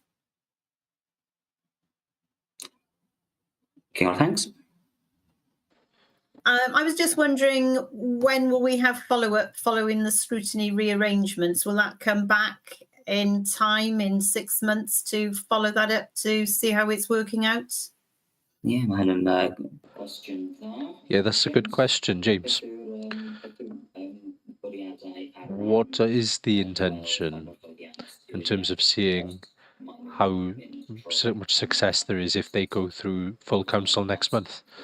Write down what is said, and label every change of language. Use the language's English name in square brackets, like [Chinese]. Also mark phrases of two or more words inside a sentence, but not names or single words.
[Welsh] Cynghorydd Hanks. [English] I was just wondering, when will we have follow-up following the scrutiny rearrangements? Will that come back in time, in 6 months, to follow that up to see how it's working out? Yeah, [Welsh] mae hyn yn [English] Yeah, that's a good question, James. What is the intention in terms of seeing how so much success there is if they go through full council next month?